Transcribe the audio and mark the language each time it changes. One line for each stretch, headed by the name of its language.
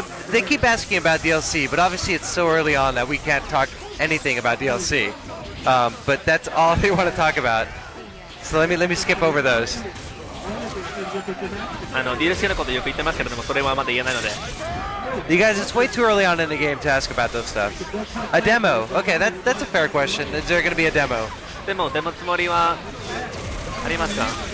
English: They keep asking about DLC, but obviously it's so early on that we can't talk anything about DLC. But that's all they want to talk about. So let me skip over those.
Japanese: DLC のことよく言ってますけれども、それはまだ言えないので。
English: You guys, it's way too early on in the game to ask about those stuff. A demo. Okay, that's a fair question. Is there going to be a demo?
Japanese: デモつもりはありますか？